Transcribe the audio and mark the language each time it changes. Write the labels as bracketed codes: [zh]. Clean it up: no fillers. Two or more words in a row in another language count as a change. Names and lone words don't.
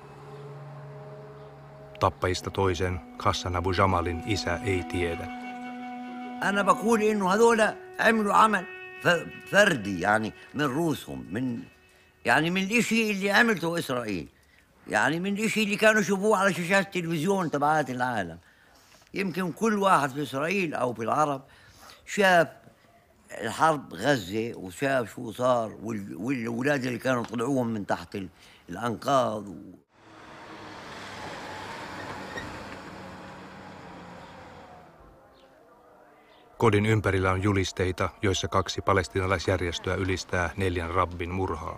[fi] Tappajista toisen, Hassan Abu Jamalin isä, ei tiedä. [ar] أنا بقول إنه هذول عملوا عمل فردي يعني من روسهم من الإشي اللي عملته إسرائيل يعني من الشيء اللي كانوا يشوفوه على شاشات التلفزيون تبعات العالم. يمكن كل واحد في إسرائيل أو في العرب شاف الحرب غزة وشاف شو صار والأولاد اللي كانوا طلعوهم من تحت الأنقاض [fi] Kodin ympärillä on julisteita, joissa 2 palestiinalaisjärjestöä ylistää 4 rabbin murhaa.